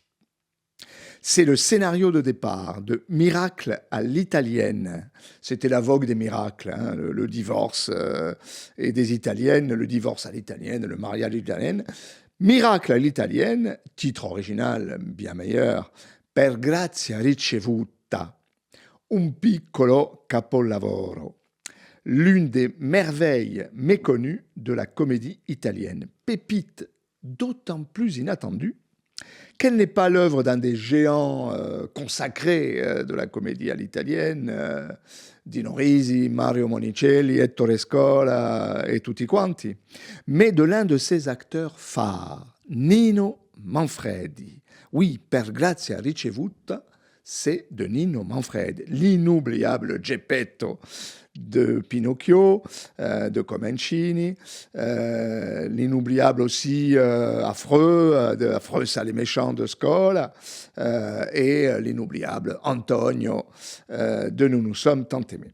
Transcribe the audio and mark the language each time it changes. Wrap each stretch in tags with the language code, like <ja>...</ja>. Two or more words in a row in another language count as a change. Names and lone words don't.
<fr>C'est le scénario de départ de Miracle à l'italienne. C'était la vogue des miracles, le divorce et des italiennes, le divorce à l'italienne, le mariage à l'italienne. Miracle à l'italienne, titre original bien meilleur,</fr> <it>Per grazia ricevuta, un piccolo capolavoro,</it> <fr>l'une des merveilles méconnues de la comédie italienne. Pépite d'autant plus inattendue qu'elle n'est pas l'œuvre d'un des géants consacrés de la comédie à l'italienne, Dino Risi, Mario Monicelli, Ettore Scola et</fr> <it>tutti quanti,</it> <fr>mais de l'un de ses acteurs phares, Nino Manfredi. Oui, Per grazia ricevuta, c'est de Nino Manfredi, l'inoubliable Geppetto de Pinocchio, de Comencini, l'inoubliable aussi affreux, de Affreux, sale et méchant de Scola, et l'inoubliable Antonio de Nous nous sommes tant aimés.</fr>